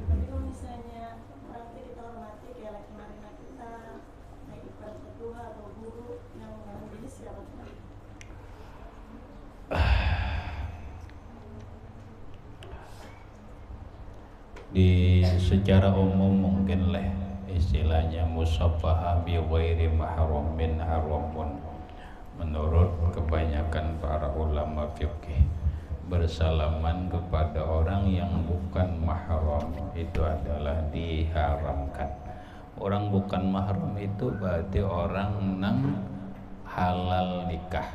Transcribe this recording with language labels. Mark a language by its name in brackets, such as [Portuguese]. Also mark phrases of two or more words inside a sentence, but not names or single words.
[Indonesian] Tapi kalau misalnya orang kita hormati kayak laki-laki kita naik ibarat ketua atau guru yang siapa? Di secara umum mungkin lah istilahnya [Arabic] مصافحة بغير محرم حرام. [Indonesian] Menurut kebanyakan para ulama fikih, bersalaman kepada orang yang bukan mahram itu adalah diharamkan. [Banjar] Orang bukan mahram itu berarti orang nang halal nikah.